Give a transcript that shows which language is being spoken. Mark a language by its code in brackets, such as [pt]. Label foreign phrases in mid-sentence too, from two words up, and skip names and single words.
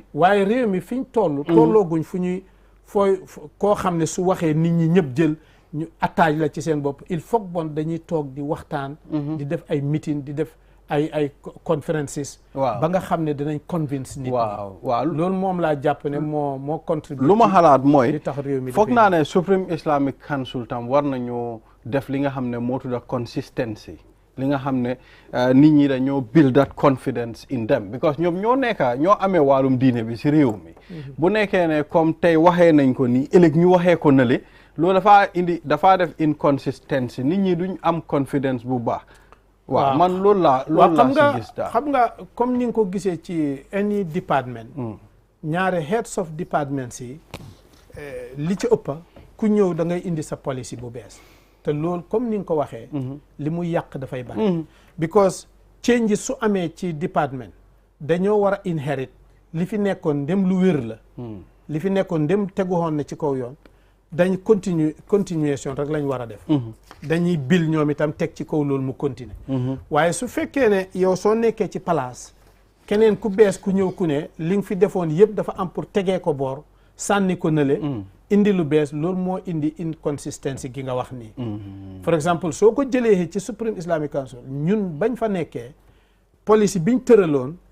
[wo] waaye réew mi fiñ tollooguñ fu ñuy koo xam ne su waxee nit ñi ñëpp jël ñu attaque la ci seen bopp [fr] il faut bon [wo] dañuy toog di waxtaan di def ay meeting di def ay conferences ba nga xam ne danañ convince nit waaw loolu moom laa jàpp ne moo contribuer lu ma xalaat mooy li tax réew mi foog naa ne Supreme Islamic Council tam war nañoo def li nga xam ne moo tudda consistency li nga xam ne nit ñi dañoo [en] build that confidence in them [wo] because ñoom ñoo amee wàllum diine bi si réew mi bu nekkee ne comme tey waxee nañ ko nii ëllëg ñu waxee ko nale loolu dafaa def inconsistency nit ñi duñ am confidence bu baax waaw man loolu laa si gis daal xam nga comme ni nga ko gisee ci [en] any department [wo] ñaare [en] heads of departments [wo] yi li ci ëppa ku ñëw da ngay indi sa policy bu bees te loolu comme ni nga ko waxee li muy yàq dafay bari because changes su amee ci department dañoo war a inherit li fi nekkoon ndem lu wér la li fi nekkoon ndem teguwoon na ci kaw yoon dañ continuation rek lañ war a def dañuy bil ñoom itam teg ci kaw loolu mu continuer waaye su fekkee ne yow soo nekkee ci place keneen ku bees ku ñëw ku ne li nga fi defoon yëpp dafa am pour tegee ko boor sànni ko nële indi lu bees loolu moo indi inconsistency gi nga wax nii for exemple soo ko jëlee ci Supreme Islamic Council ñun bañ fa nekkee policy biñ tëraloon